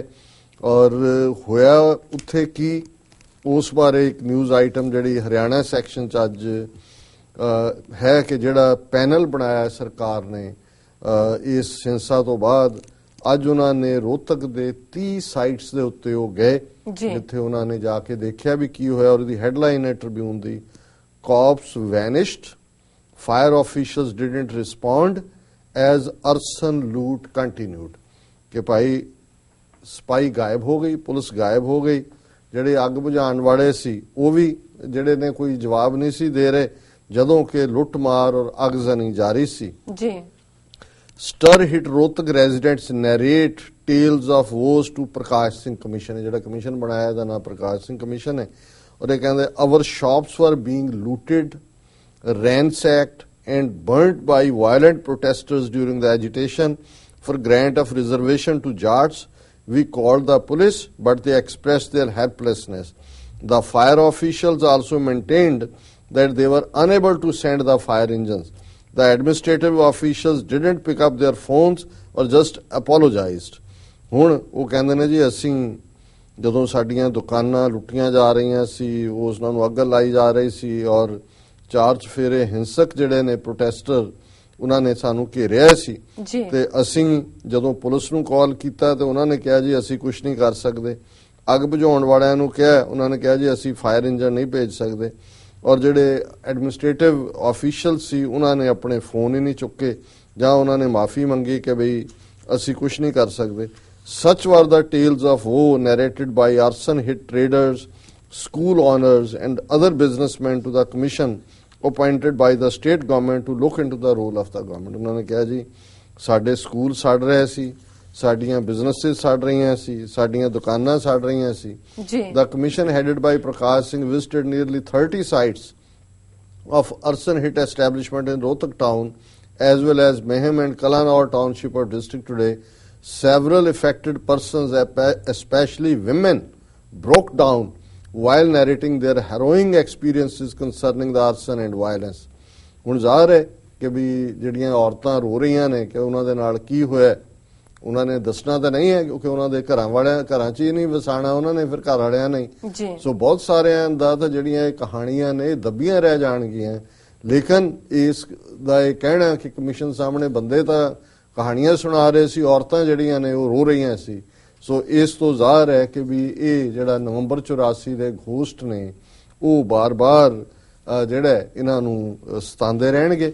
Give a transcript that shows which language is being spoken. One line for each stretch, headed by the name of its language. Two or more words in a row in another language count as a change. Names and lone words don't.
Punjabi: ਔਰ ਹੋਇਆ ਉੱਥੇ ਕੀ ਉਸ ਬਾਰੇ ਇੱਕ
English: news item
Punjabi: ਜਿਹੜੀ ਹਰਿਆਣਾ ਸੈਕਸ਼ਨ 'ਚ ਅੱਜ ਹੈ ਕਿ ਜਿਹੜਾ ਪੈਨਲ ਬਣਾਇਆ ਸਰਕਾਰ ਨੇ ਇਸ ਹਿੰਸਾ ਤੋਂ ਬਾਅਦ, ਅੱਜ ਉਹਨਾਂ ਨੇ ਰੋਹਤਕ ਦੇ 30 ਸਾਈਟਸ ਦੇ ਉੱਤੇ ਉਹ ਗਏ ਜਿੱਥੇ ਉਹਨਾਂ ਨੇ ਜਾ ਕੇ ਦੇਖਿਆ ਵੀ ਕੀ ਹੋਇਆ. ਔਰ ਇਹਦੀ ਹੈਡਲਾਈਨ ਹੈ ਟ੍ਰਿਬਿਊਨ ਦੀ,
English: cops vanished, fire officials didn't respond as arson loot continued.
Punjabi: ਕਿ ਭਾਈ ਸਪਾਈ ਗਾਇਬ ਹੋ ਗਈ, ਪੁਲਿਸ ਗਾਇਬ ਹੋ ਗਈ, ਜਿਹੜੇ ਅੱਗ ਬੁਝਾਉਣ ਵਾਲੇ ਸੀ ਉਹ ਵੀ ਜਿਹੜੇ ਨੇ ਕੋਈ ਜਵਾਬ ਨਹੀਂ ਸੀ ਦੇ ਰਹੇ ਜਦੋਂ ਕਿ ਲੁੱਟ ਮਾਰ ਔਰ ਅਗਜ਼ਨੀ ਜਾਰੀ ਸੀ.
English: Ji ster hit Rohtak residents narrate tales of woes to Prakash Singh Commission.
Punjabi: ਜਿਹੜਾ ਕਮਿਸ਼ਨ ਬਣਾਇਆ ਇਹਦਾ ਨਾਮ ਪ੍ਰਕਾਸ਼ ਸਿੰਘ ਕਮਿਸ਼ਨ ਹੈ. ਔਰ ਇਹ ਕਹਿੰਦੇ
English: our shops were being looted, ransacked and burnt by violent protesters during the agitation for grant of reservation to Jats. We called the police, but they expressed their helplessness. The fire officials also maintained that they were unable to send the fire engines. The administrative officials didn't pick up their phones or just apologized.
Punjabi: ਹੁਣ ਉਹ ਕਹਿੰਦੇ ਨੇ ਜੀ ਅਸੀਂ ਜਦੋਂ ਸਾਡੀਆਂ ਦੁਕਾਨਾਂ ਲੁੱਟੀਆਂ ਜਾ ਰਹੀਆਂ ਸੀ ਉਸ ਨੂੰ ਅੱਗ ਲਾਈ ਜਾ ਰਹੀ ਸੀ ਔਰ 4 ਚਫੇਰੇ ਹਿੰਸਕ ਜਿਹੜੇ ਨੇ ਪ੍ਰੋਟੈਸਟਰ ਉਹਨਾਂ ਨੇ ਸਾਨੂੰ ਘੇਰਿਆ ਸੀ ਤੇ ਅਸੀਂ ਜਦੋਂ ਪੁਲਿਸ ਨੂੰ ਕਾਲ ਕੀਤਾ ਤੇ ਉਹਨਾਂ ਨੇ ਕਿਹਾ ਜੀ ਅਸੀਂ ਕੁਝ ਨਹੀਂ ਕਰ ਸਕਦੇ. ਅੱਗ ਬੁਝਾਉਣ ਵਾਲਿਆਂ ਨੂੰ ਕਿਹਾ, ਉਹਨਾਂ ਨੇ ਕਿਹਾ ਜੀ ਅਸੀਂ
English: fire engine
Punjabi: ਨਹੀਂ ਭੇਜ ਸਕਦੇ. ਔਰ ਜਿਹੜੇ
English: administrative official
Punjabi: ਸੀ ਉਹਨਾਂ ਨੇ ਆਪਣੇ ਫੋਨ ਹੀ ਨਹੀਂ ਚੁੱਕੇ ਜਾਂ ਉਹਨਾਂ ਨੇ ਮਾਫੀ ਮੰਗੀ ਕਿ ਬਈ ਅਸੀਂ ਕੁਝ ਨਹੀਂ ਕਰ ਸਕਦੇ.
English: Such were the tales of woe narrated by arson-hit traders, school owners and other businessmen to the commission appointed by the state government to look into the role of the government.
Punjabi: ਉਹਨਾਂ ਨੇ ਕਿਹਾ ਜੀ ਸਾਡੇ ਸਕੂਲ ਸੜ ਰਹੇ ਸੀ, ਸਾਡੀਆਂ ਬਿਜ਼ਨੈਸਿਸ ਸੜ ਰਹੀਆਂ ਸੀ, ਸਾਡੀਆਂ ਦੁਕਾਨਾਂ ਸੜ ਰਹੀਆਂ ਸੀ.
English: The commission headed by Prakash Singh visited nearly 30 sites of arson-hit establishment in Rohtak town as well as Mehem and Kalanaur township of district today. Several affected persons, especially women, broke down while narrating their harrowing experiences concerning the arson and violence.
Punjabi: ਹੁਣ ਜ਼ਾਹਰ ਹੈ ਕਿ ਵੀ ਜਿਹੜੀਆਂ ਔਰਤਾਂ ਰੋ ਰਹੀਆਂ ਨੇ ਕਿ ਉਹਨਾਂ ਦੇ ਨਾਲ ਕੀ ਹੋਇਆ, ਉਹਨਾਂ ਨੇ ਦੱਸਣਾ ਤਾਂ ਨਹੀਂ ਹੈ ਕਿਉਂਕਿ ਉਹਨਾਂ ਦੇ ਘਰਾਂ 'ਚ ਹੀ ਨਹੀਂ ਵਸਾਣਾ ਉਹਨਾਂ ਨੇ, ਫਿਰ ਘਰ ਵਾਲਿਆਂ ਨਹੀਂ. ਸੋ ਬਹੁਤ ਸਾਰਿਆਂ ਦਾ ਤਾਂ ਜਿਹੜੀਆਂ ਇਹ ਕਹਾਣੀਆਂ ਨੇ ਦੱਬੀਆਂ ਰਹਿ ਜਾਣਗੀਆਂ. ਲੇਕਿਨ ਇਸ ਦਾ ਇਹ ਕਹਿਣਾ ਕਿ ਕਮਿਸ਼ਨ ਸਾਹਮਣੇ ਬੰਦੇ ਤਾਂ ਕਹਾਣੀਆਂ ਸੁਣਾ ਰਹੇ ਸੀ, ਔਰਤਾਂ ਜਿਹੜੀਆਂ ਨੇ ਉਹ ਰੋ ਰਹੀਆਂ ਸੀ, ਸੋ ਇਸ ਤੋਂ ਜ਼ਾਹਰ ਹੈ ਕਿ ਵੀ ਇਹ ਜਿਹੜਾ ਨਵੰਬਰ 84 ਦੇ ਘੋਸਟ ਨੇ ਉਹ ਬਾਰ-ਬਾਰ ਜਿਹੜਾ ਇਹਨਾਂ ਨੂੰ ਸਤਾਉਂਦੇ ਰਹਿਣਗੇ।